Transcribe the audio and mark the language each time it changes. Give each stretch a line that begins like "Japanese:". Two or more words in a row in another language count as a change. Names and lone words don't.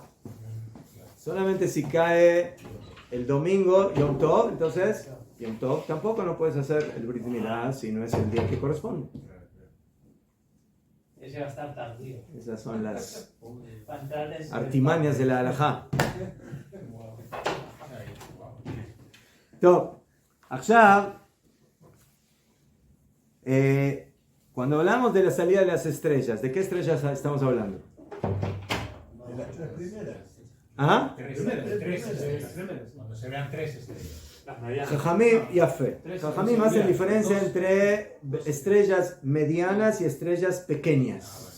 Spanish: Solamente si cae el domingo,
Hebrew: יום טוב,
Spanish: entonces
Hebrew: יום טוב
Spanish: tampoco no puedes hacer el
Hebrew: ברית מילה
Spanish: si no es el día que corresponde. Ese va a estar tardío. Esas son las Va a entrar en su- artimañas de la halajá. Ahí, wow.
Hebrew: טוב, עכשיו,
Spanish: cuando hablamos de la salida de las estrellas, ¿de qué estrellas estamos hablando? De las tres primeras. ¿Ah? Tres estrellas. Cuando se vean tres estrellas. Las medianas. Jajamim y Afé. Jajamim hacen diferencia entre estrellas medianas y estrellas pequeñas.